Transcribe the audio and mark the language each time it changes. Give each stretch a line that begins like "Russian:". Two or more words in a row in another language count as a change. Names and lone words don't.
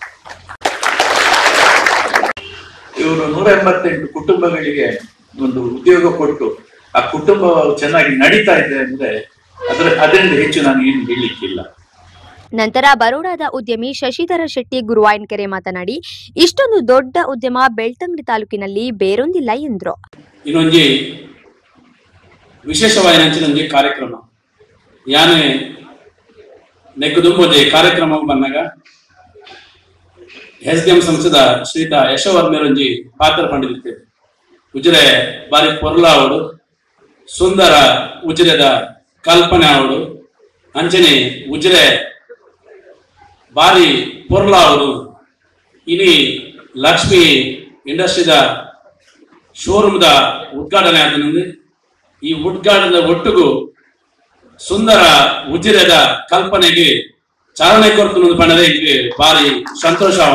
Kannada: ಇವರು 188 ಕುಟುಂಬಗಳಿಗೆ ಒಂದು ಉದ್ಯೋಗ ಕೊಟ್ಟು ಆ ಕುಟುಂಬ ಚೆನ್ನಾಗಿ ನಡೀತಾ ಇದೆ ಅಂದ್ರೆ ಅದರಿಂದ ಹೆಚ್ಚು ನಾನು ಏನು ಹೇಳಲಿಕ್ಕಿಲ್ಲ. ನಂತರ ಬರೋಡಾದ ಉದ್ಯಮಿ ಶಶಿಧರ ಶೆಟ್ಟಿ ಗುರುವಾಯನ್ಕೆರೆ ಮಾತನಾಡಿ, ಇಷ್ಟೊಂದು ದೊಡ್ಡ ಉದ್ಯಮ ಬೆಳ್ತಂಗಡಿ ತಾಲೂಕಿನಲ್ಲಿ ಬೇರೊಂದಿಲ್ಲ ಎಂದ್ರು.
Tulu: ಇನ್ನೊಂದು ವಿಶೇಷವಾದ ಕಾರ್ಯಕ್ರಮ ಯಾನೆ ನೆಕ್ಕದುಂಬೋದೆ ಕಾರ್ಯಕ್ರಮ ಬಂದಾಗ SDM ಸಂಸದ ಶ್ರೀತಾ ಯಶವರ್ಮೇರೊಂಜಿ ಪಾತ್ರ ಪಂಡಿದಿರ್ತೇವೆ. ಉಜಿರೆ ಬಾರಿ ಪೊರ್ಲ ಅವಡು ಸುಂದರ ಉಜಿರೆದ ಕಲ್ಪನೆ ಅವಡು ಅಂಚನೆ ಉಜಿರೆ ಬಾರಿ ಪೊರ್ಲ ಅವರು ಇನಿ ಲಕ್ಷ್ಮಿ ಇಂಡಸ್ಟ್ರಿದ ಶೋರೂಮ್ದ ಉದ್ಘಾಟನೆ ಆದ ಈ ಉದ್ಘಾಟನೆದ ಒಟ್ಟಿಗೂ ಸುಂದರ ಉಜಿರೆದ ಕಲ್ಪನೆಗೆ ಚಾಲನೆ ಕೊಡ್ತು ಪಂಡದೆ ಇಲ್ಲಿ ಬಾರಿ ಸಂತೋಷ.